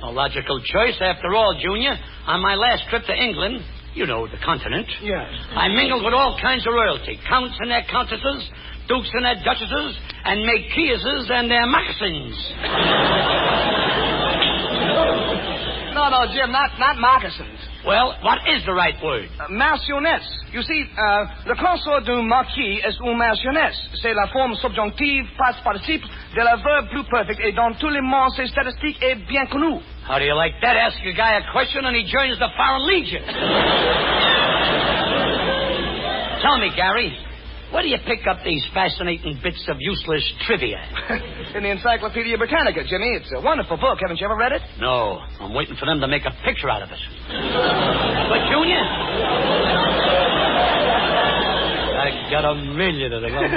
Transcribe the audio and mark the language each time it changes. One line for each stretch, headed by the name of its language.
English: A logical choice, after all, Junior. On my last trip to England, you know, the continent. Yes. I mingled with all kinds of royalty. Counts and their countesses, dukes and their duchesses, and marquises and their moccasins. No, Jim, not moccasins. Well, what is the right word? Marchioness. You see,
French: le consort d'un marquis est une marchioness. C'est la forme subjonctive, past participe, de la verbe plus perfect, et dans tous les mondes, c'est statistique et bien connu.
English: How do you like that? Ask a guy a question and he joins the Foreign Legion. Tell me, Gary, where do you pick up these fascinating bits of useless trivia? In the Encyclopedia Britannica, Jimmy. It's a wonderful book. Haven't you ever read it? No. I'm waiting for them to make a picture out of it. But, Junior, I got a million of them.